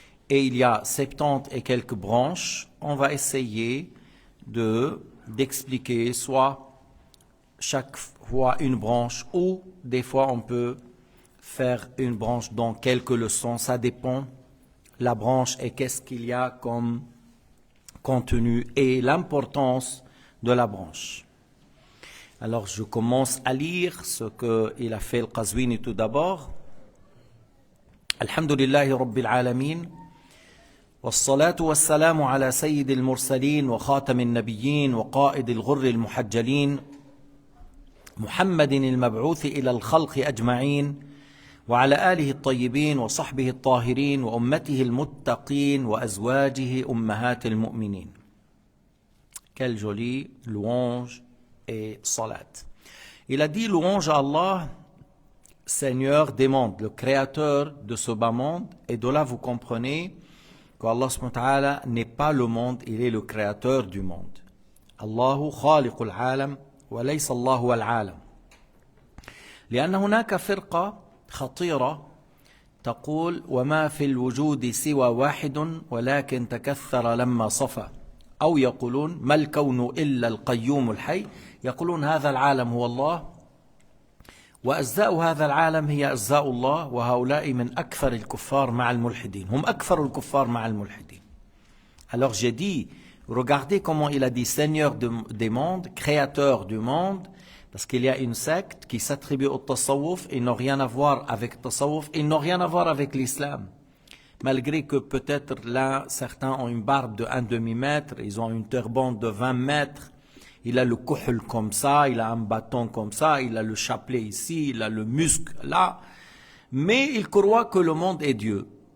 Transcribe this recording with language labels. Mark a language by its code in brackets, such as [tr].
[fr] Et il y a 70 et quelques branches. On va essayer d'expliquer soit chaque fois une branche, ou des fois on peut faire une branche dans quelques leçons, ça dépend la branche et qu'est-ce qu'il y a comme contenu et l'importance de la branche. Alors je commence à lire ce qu'il a fait al-Qazwini tout d'abord. [ar] Alhamdulillahi Rabbil Alamin. والصلاة والسلام على سيد المرسلين وخاتم النبيين وقائد الغر المحجلين محمد المبعوث إلى الخلق أجمعين وعلى آله الطيبين وصحبه الطاهرين وأمته المتقين وأزواجه أمهات المؤمنين. [fr] Quelle jolie louange et salat. Il a dit louange à Allah, Seigneur des mondes, le créateur de ce bas monde, et de là vous comprenez qu'Allah [ar] subhanahu wa ta'ala [fr] n'est pas le monde, il est le créateur du monde. [ar] Allahu khaliqul alam wa laysa Allahu al-alam. لأن هناك فرقة خطيرة تقول وما في الوجود سوى واحد ولكن تكثر لما صفى، أو يقولون ما الكون إلا القيوم الحي، يقولون هذا العالم هو الله وأجزاء هذا العالم هي أجزاء الله، وهؤلاء من أكثر الكفار مع الملحدين، هم أكثر الكفار مع الملحدين. [fr] Alors j'ai dit, regardez comment il a dit Seigneur des mondes, créateur du monde, parce qu'il y a une secte qui s'attribue au tasawwuf, ils n'ont rien à voir avec le tasawwuf, ils n'ont rien à voir avec l'islam. Malgré que peut-être là, certains ont une barbe de 1 demi-mètre, ils ont une turban de 20 mètres, il a le kuhl comme ça, il a un bâton comme ça, il a le chapelet ici, il a le muscle là, mais il croit que le monde est Dieu.